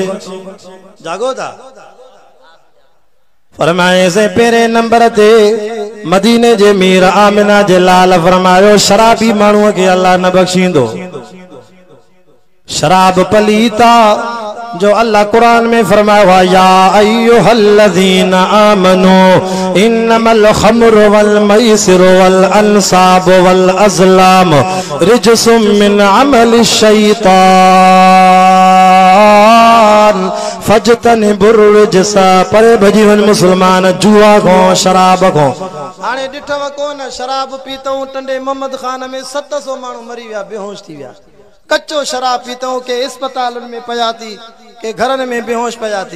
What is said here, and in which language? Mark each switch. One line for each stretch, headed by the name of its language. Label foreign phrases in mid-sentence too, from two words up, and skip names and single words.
Sindhi: जागो था। फरमाए से पहिरें नंबर ते मदीने जे मीर आमिना जे लाल फरमायो शराबी माण्हूअ खे अल्लाह न बख़्शींदो। शराब पलीता जो अल्लाह कुरान में फरमाया
Arabic: يا أيها الذين آمنوا إنما الخمر والميسر والأنصاب والأزلام رجس من عمل الشيطان فاجتنبوا الرجس.
Sindhi: परे भजी वञ मुसलमान जुआ को शराब को। हाणे ॾिठव कोन शराब पीतऊं टंडे मोहम्मद खान में 700 माण्हू मरी विया, बेहोश थी विया। कच्चो शराब पीतऊं के अस्पतालुनि में पया थी, के घरनि में बेहोश पया थी।